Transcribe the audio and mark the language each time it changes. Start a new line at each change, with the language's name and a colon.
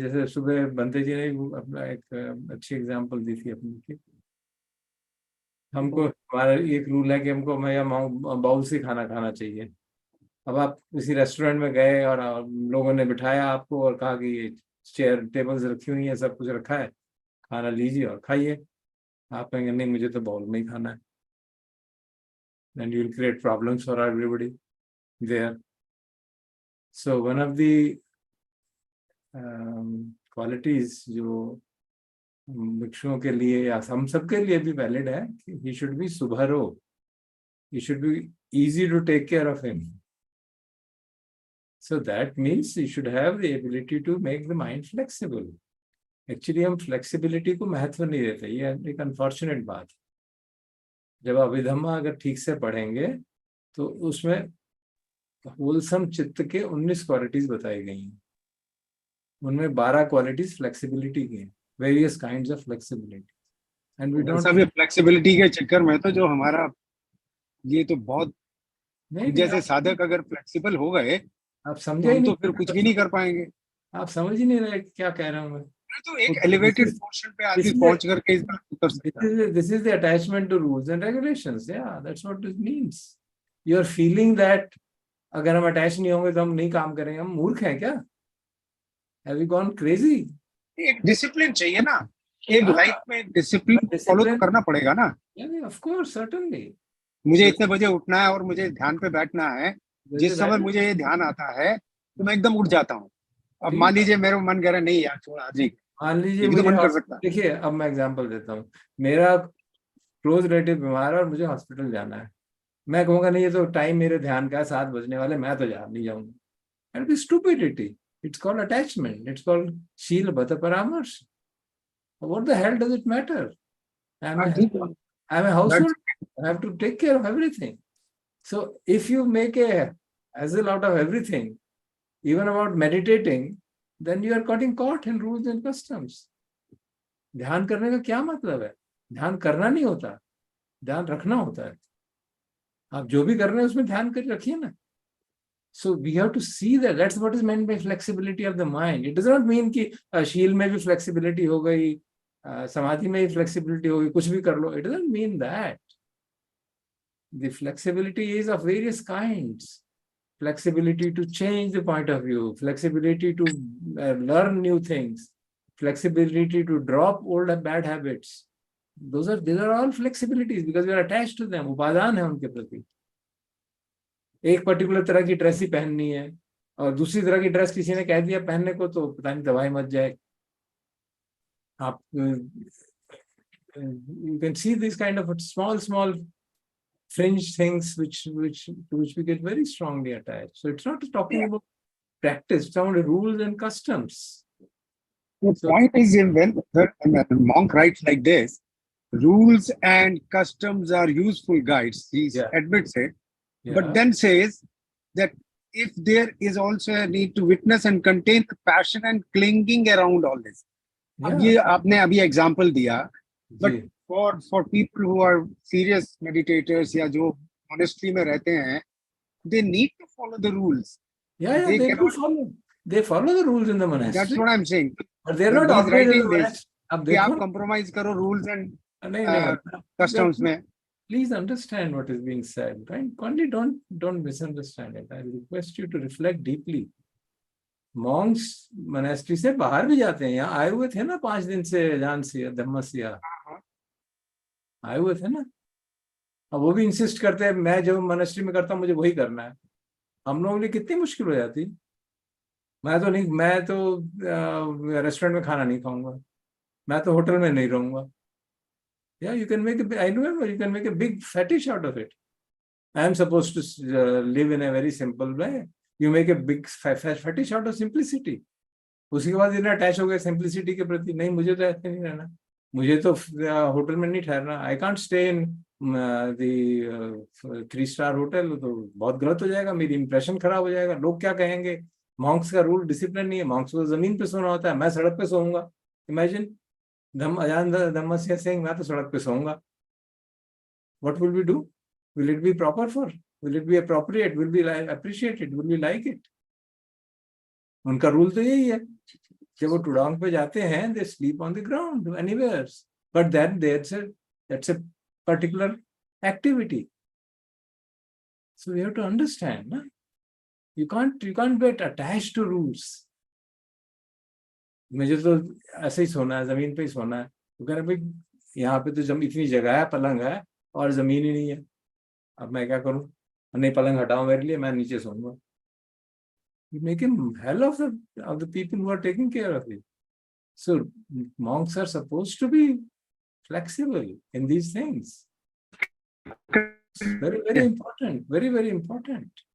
Hindi: जैसे सुबह बंते जी ने अपना एक अच्छी एग्जांपल दी थी अपनी की, हमको हमारा एक रूल है कि हमको बाउल से खाना खाना चाहिए. अब आप किसी रेस्टोरेंट में गए और लोगों ने बिठाया आपको और कहा कि ये चेयर टेबल्स रखी हुई है, सब कुछ रखा है, खाना लीजिए और खाइए. आप कहेंगे नहीं मुझे तो बाउल में ही खाना है.
English: Then you will create problems for everybody there. So one of the qualities
Hindi: जो भिक्षुओं के लिए या हम सबके लिए भी वैलिड है कि
English: he should be सुभरो, he should be easy to take care of him. So that means you should have the ability to make the mind flexible.
Hindi: Actually हम flexibility को महत्व नहीं देते, ये एक अनफॉर्चुनेट बात है. जब अभिधम्मा अगर ठीक से पढ़ेंगे तो उसमें होलसम चित्त के 19 क्वालिटीज बताई गई हैं. उनमें 12 क्वालिटीज फ्लेक्सिबिलिटी की हैं,
English: Various kinds of flexibility. And we don't
Hindi: सब फ्लेक्सिबिलिटी के चक्कर में तो जो हमारा ये तो बहुत नहीं जैसे आप साधक अगर फ्लेक्सिबल हो गए आप तो समझा ही हम तो नहीं, फिर कुछ भी नहीं कर पाएंगे। आप समझ ही नहीं रहे क्या कह रहा हूँ मैं। तो एक एलिवेटेड पोर्शन पे आदमी पहुंच करके इस बात को कर सकता है।
English: this is the attachment to rules and regulations. Yeah, that's what it means. You are feeling that
Hindi: अगर हम अटैच नहीं होंगे तो हम नहीं काम करेंगे, हम मूर्ख हैं क्या?
English: Have we gone crazy?
Hindi: एक डिसिप्लिन चाहिए ना, एक हाँ, लाइफ में डिसिप्लिन फॉलो तो
English: discipline.
Hindi: करना पड़ेगा ना।
English: Yeah, of course, certainly.
Hindi: मुझे इतने बजे उठना है और मुझे ध्यान पे बैठना है, जिस समय
English: Right.
Hindi: मुझे ये ध्यान आता है तो मैं एकदम उठ जाता हूँ। अब ठीक मान है। लीजिए मेरा मन कह रहा है नहीं यार छोड़ आज ही, मान लीजिए ये भी तो मुझे मन कर सकता है। देखिए, अब मैं एग्जांपल देता हूँ, मेरा क्लोज रिलेटिव बीमार है और मुझे हॉस्पिटल जाना है, मैं कहूँगा नहीं ये तो टाइम मेरे ध्यान का 7 बजने वाले, मैं तो जा नहीं जाऊंगा।
English: That is stupidity. It's called attachment. It's called शीलबद्ध परामर्श. What the hell does it matter? I'm
Hindi: हाँ ठीक है,
English: a household. That's- I have to take care of everything. So if you make a hassle out of everything, even about meditating, then you are getting caught in rules and customs.
Hindi: ध्यान करने का क्या मतलब है? ध्यान करना नहीं होता, ध्यान रखना होता है। आप जो भी कर रहे हैं उसमें ध्यान कर रखिए ना।
English: So we have to see that. That's what is meant by flexibility of the mind. It does not mean
Hindi: कि शील में भी flexibility हो गई, समाधि में भी flexibility हो गई, कुछ भी कर लो.
English: It doesn't mean that. The flexibility is of various kinds. Flexibility to change the point of view, flexibility to learn new things, flexibility to drop old and bad habits. These are all flexibilities because we are attached to them.
Hindi: उपादान है उनके प्रति। एक particular तरह की dress ही पहननी है और दूसरी तरह की ड्रेस किसी ने कह दिया पहनने को तो पता नहीं दवाई मच जाए।
English: आप you can see this kind of small fringe things which we get very strongly attached. So it's not talking about practice, it's about rules and customs. The point is when a monk writes like this, rules and customs are useful guides, he admits it, but then says that if there is also a need to witness and contain the passion and clinging around all this.
Hindi: अब ये आपने अभी example दिया,
English: but for people who are serious meditators
Hindi: या जो monastery में रहते हैं,
English: they need to follow the rules. Yeah, they do follow. They follow the rules in the monastery. That's what I'm saying. But they're not operating this.
Hindi: अब कि आप देखो
English: compromise
Hindi: करो
English: rules and
Hindi: नहीं, customs में.
English: Please understand what is being said, right? Only don't misunderstand it. I request you to reflect deeply.
Hindi: Monks monastery से बाहर भी जाते हैं, यहाँ आए हुए थे ना 5 दिन से जानसिया धम्मसिया आए हुए थे ना। अब वो भी इंसिस्ट करते हैं मैं जो मोनास्ट्री में करता हूँ मुझे वही करना है। हम लोगों के लिए कितनी मुश्किल हो जाती। मैं तो रेस्टोरेंट में खाना नहीं खाऊंगा, मैं तो होटल में नहीं रहूंगा।
English: Yeah, you can make I remember you can make a big fetish out of it. I am supposed to live in a very simple way. You make a big fetish out of simplicity.
Hindi: उसके बाद इतना attach हो गया simplicity के प्रति, नहीं मुझे तो ऐसे नहीं रहना, मुझे तो होटल में नहीं ठहरना,
English: I can't stay in the 3-star hotel,
Hindi: तो बहुत गलत हो जाएगा, मेरी इंप्रेशन खराब हो जाएगा, लोग क्या कहेंगे। मॉन्क्स का रूल डिसिप्लिन नहीं है, मॉन्क्स को जमीन पे सोना होता है, मैं सड़क पे सोऊंगा। इमेजिन धम्मस्य सिंह मैं तो सड़क पे सोऊंगा।
English: What will we do? Will it be proper for? Will it be appropriate? Will we appreciate it? Will we like it?
Hindi: उनका रूल तो यही है, जब वो टुडांग पे जाते हैं
English: they sleep on the ground anywhere, but then that's a particular activity. So we have to understand, na? You can't get attached to rules.
Hindi: मुझे तो ऐसे ही सोना है, जमीन पे ही सोना है, तो कह रहे भाई यहाँ पे तो इतनी जगह है, पलंग है और जमीन ही नहीं है, अब मैं क्या करूं, नहीं पलंग हटाओ मेरे लिए, मैं नीचे सोऊंगा।
English: You make a hell of the people who are taking care of it. So monks are supposed to be flexible in these things. Very important, very important.